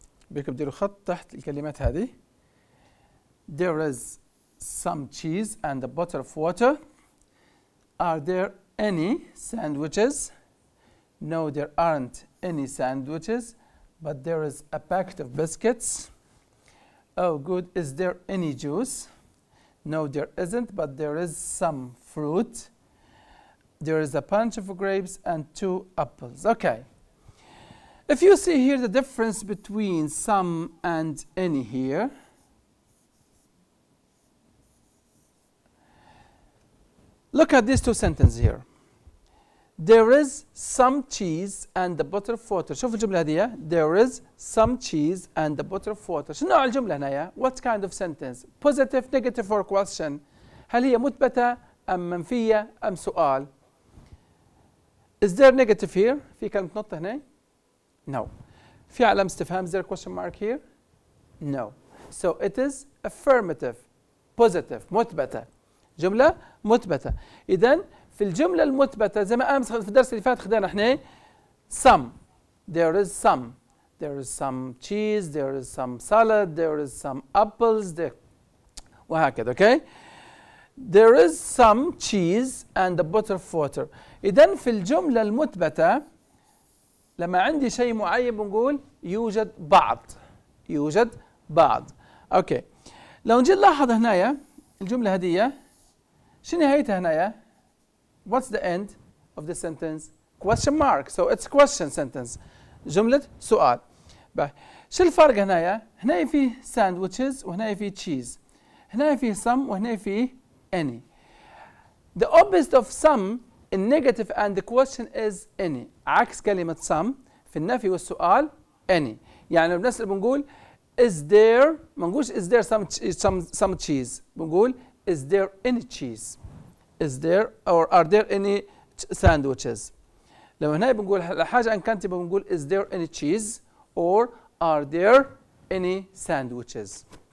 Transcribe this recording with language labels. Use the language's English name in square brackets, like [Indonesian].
[Arabic] بيكم بديروا خط تحت الكلمات هذه. [English] There is some cheese and a bottle of water. Are there any sandwiches? No, there aren't any sandwiches, but there is a packet of biscuits. Oh, good. Is there any juice? No, there isn't, but there is some fruit. There is a bunch of grapes and 2 apples. Okay. If you see here the difference between some and any here, look at these 2 sentences here. There is some cheese and a bottle of water. [Arabic] شوف الجملة هذه. [English] There is some cheese and a bottle of water. [Arabic] شنو نوع الجملة هنا؟ [English] What kind of sentence? Positive, negative or question? [Arabic] هل هي مثبتة أم منفية أم سؤال؟ [English] Is there negative here? [Arabic] في كلمة نقطة هنا؟ No. في علامة استفهام. [English] Is there a question mark here? No. So it is affirmative, positive, مثبتة. [Arabic] جملة مثبتة. إذن في الجملة المثبتة زي ما أمس في الدرس اللي فات خدنا احنا some. [English] There is some. There is some cheese. There is some salad. There is some apples. There. وهكذا. Okay. There is some cheese and a bottle of water. [Arabic] إذن في الجملة المثبتة لما عندي شيء معين بنقول يوجد بعض. يوجد بعض. أوكي. لو نجي نلاحظ هنايا الجملة هدية شو نهايتها هنايا؟ [English] What's the end of the sentence? Question mark. So it's question sentence. [Arabic] جملة سؤال. شو الفرق هنايا؟ هنا في sandwiches وهنا في cheese. هنا في some وهنا في any. [English] The opposite of some in negative and the question is any. [Arabic] عكس كلمة some في النفي والسؤال any. يعني بنسأل بنقول is there ما نقولش [English] is there some cheese. بنقول is there any cheese? Is there or are there any sandwiches? [Arabic] لو هنا بنقول حاجة أن كانت بنقول [English] is there any cheese or are there any sandwiches?